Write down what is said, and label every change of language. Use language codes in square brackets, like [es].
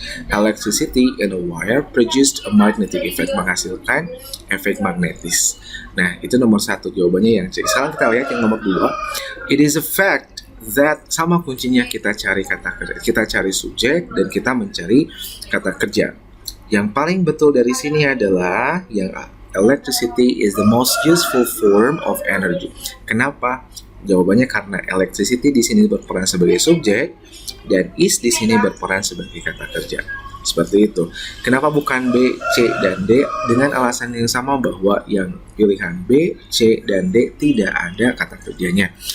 [en] Electricity in a wire produced a magnetic effect, [id] menghasilkan efek magnetis. Nah, itu nomor 1 jawabannya yang C. Sekarang kita lihat yang nomor 2. [en] It is a fact that, [id] sama kuncinya, kita cari kata kerja, kita cari subjek dan kita mencari kata kerja. Yang paling betul dari sini adalah yang A. [en] Electricity is the most useful form of energy. [id] Kenapa? Jawabannya karena electricity di sini berperan sebagai subjek dan is di sini berperan sebagai kata kerja. Seperti itu. Kenapa bukan B, C, dan D? Dengan alasan yang sama bahwa yang pilihan B, C, dan D tidak ada kata kerjanya.